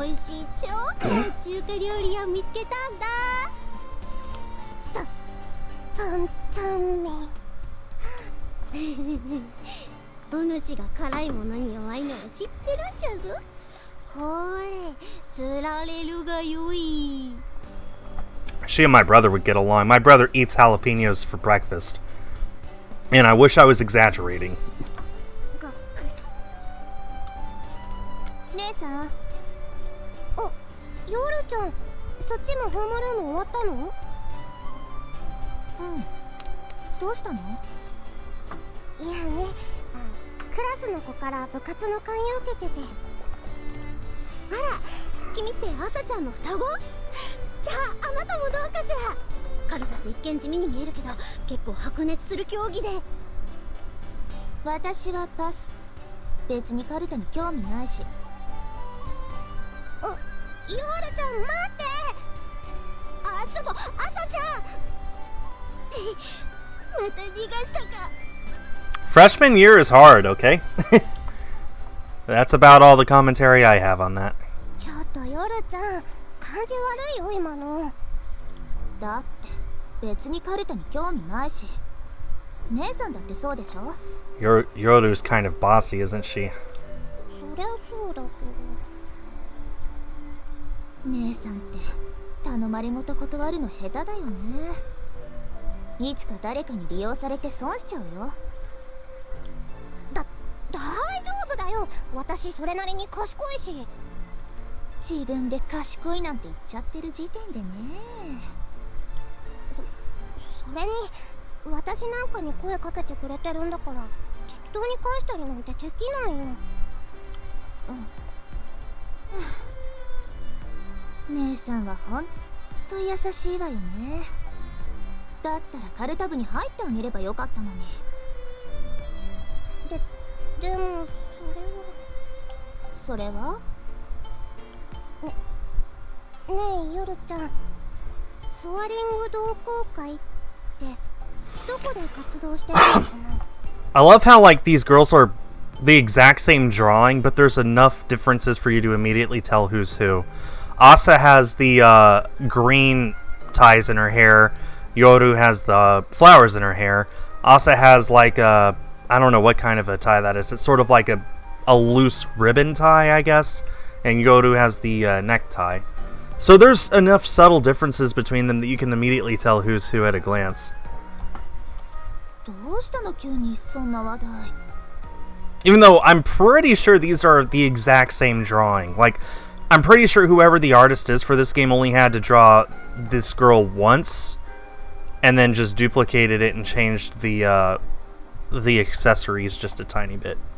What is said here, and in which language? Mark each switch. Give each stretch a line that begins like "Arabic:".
Japanese: 美味しい超辛い中華料理を見つけたんだ。担々麺お主が辛いものに弱いのは知ってるんじゃぞ。ほれ、つられるがよい。
English: She and my brother would get along. My brother eats jalapenos for breakfast. And I wish I was exaggerating.
Japanese: がっくり。姉さん。お、ヨルちゃん、そっちもホームルーム終わったの？うん。どうしたの？いやね、クラスの子から部活の勧誘受けてて。あら、君って朝ちゃんの双子？じゃああなたもどうかしら。カルタって一見地味に見えるけど結構白熱する競技で。私はパス。別にカルタに興味ないし。ヨールちゃん待って。ちょっと朝ちゃんまた逃がしたか。
English: Freshman year is hard, okay? That's about all the commentary I have on that.
Japanese: ちょっとヨルちゃん、感じ悪いよ今の。だって別にカルタに興味ないし。姉さんだってそうでしょ。
English: Yoru's kind of bossy, isn't she?
Japanese: そりゃそうだけど。姉さんって頼まれごと断るの下手だよね。いつか誰かに利用されて損しちゃうよ。大丈夫だよ。私それなりに賢いし。自分で賢いなんて言っちゃってる時点でね。それに私なんかに声かけてくれてるんだから適当に返したりなんてできないよ。姉さんはほんと優しいわよね。だったらカルタ部に入ってあげればよかったのに。でもそれはねえヨルちゃん、ソアリング同好会ってどこで活動してるのかな。
English: I love how, like, these girls are the exact same drawing, but there's enough differences for you to immediately tell who's who. Asa has the green ties in her hair. Yoru has the flowers in her hair. Asa has, like, I don't know what kind of a tie that is. It's sort of like a loose ribbon tie, I guess. And Yoru has the necktie. So there's enough subtle differences between them that you can immediately tell who's who at a glance.
Japanese: どうしたの急にそんな話題。
English: Even though I'm pretty sure these are the exact same drawing. Like, I'm pretty sure whoever the artist is for this game only had to draw this girl once, and then just duplicated it and changed the accessories just a tiny bit.